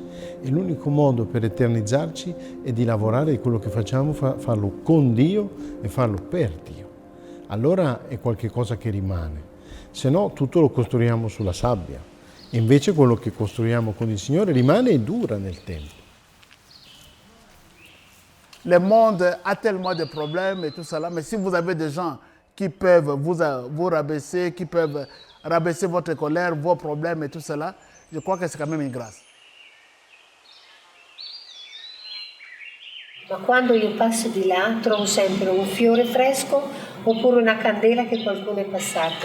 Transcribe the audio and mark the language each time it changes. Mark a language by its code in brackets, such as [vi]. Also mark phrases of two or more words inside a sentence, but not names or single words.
[it] E l'unico modo per eternizzarci è di lavorare di quello che facciamo, farlo con Dio e farlo per Dio. Allora è qualche cosa che rimane, se no tutto lo costruiamo sulla sabbia. E invece quello che costruiamo con il Signore rimane e dura nel tempo. [fr] Le monde a tellement de problèmes et tout cela, mais si vous avez des gens qui peuvent vous rabaisser, qui peuvent rabaisser votre colère, vos problèmes et tout cela, je crois que c'est quand même une grâce. [it] Ma quando io passo di là trovo sempre un fiore fresco oppure una candela che qualcuno è passato.